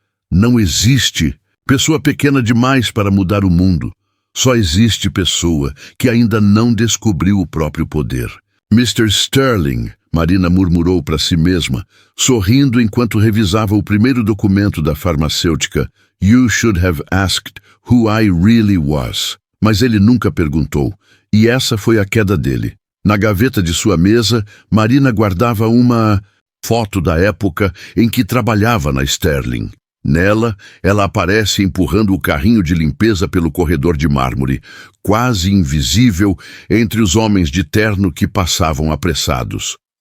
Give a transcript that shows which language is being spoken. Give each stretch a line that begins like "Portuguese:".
Portuguese: Não existe pessoa pequena demais para mudar o mundo. Só existe pessoa que ainda não descobriu o próprio poder. Mr. Sterling, Marina murmurou para si mesma, sorrindo enquanto revisava o primeiro documento da farmacêutica.
English: You should have asked who I really was.
Portuguese: Mas ele nunca perguntou, e essa foi a queda dele. Na gaveta de sua mesa, Marina guardava uma foto da época em que trabalhava na Sterling. Nela, ela aparece empurrando o carrinho de limpeza pelo corredor de mármore, quase invisível entre os homens de terno que passavam apressados.